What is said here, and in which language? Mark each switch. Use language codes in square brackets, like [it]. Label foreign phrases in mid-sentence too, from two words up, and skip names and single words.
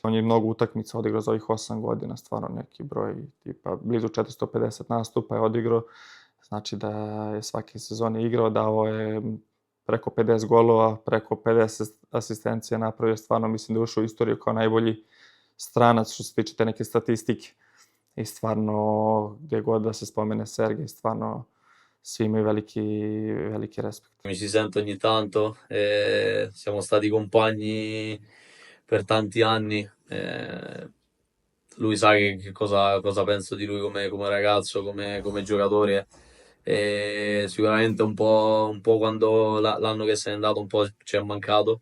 [sr] On je mnogo utakmica odigrao za ovih 8 godina, stvarno neki broj, tipa blizu 450 nastupa je odigrao, znači da je svake sezone igrao, dao je preko 50 golova, preko 50 asistencija napravio, stvarno mislim da je ušao u istoriju kao najbolji stranac što se tiče te neke statistike. I stvarno, gdje god da se spomene Sergej, stvarno svi imaju veliki respekt. [it] Mi si sento ogni tanto, siamo stati compagni per tanti anni. Lui sa che cosa penso di lui come ragazzo, come giocatore. E sicuramente un po' quando l'anno che se n'è andato un po' ci è mancato.